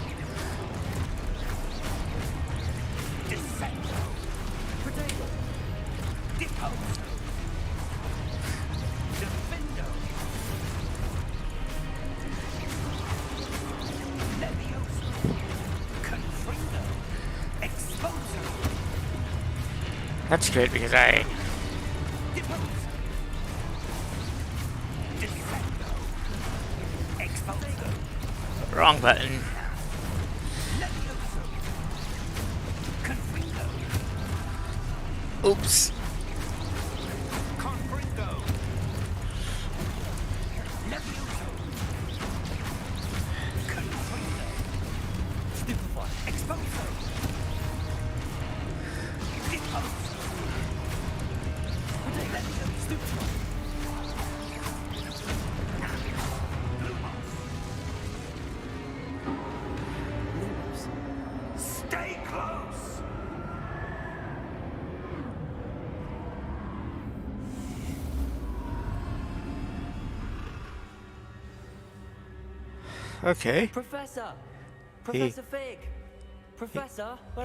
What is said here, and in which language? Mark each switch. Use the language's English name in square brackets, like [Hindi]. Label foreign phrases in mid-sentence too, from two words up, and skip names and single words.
[English] Descendo! Potato! Deposo! Defendo! Levioso! Confringo! Exposo! That's good because I... Deposo! Descendo! Exposo! Wrong button. Levioso! Confringo! Oops. Confringo! Levioso! Confringo! Stupefy! Exposo! Deposo! Potato! Stupefy! Lumos! Stay close! Okay. Professor! Professor Fig! Professor, where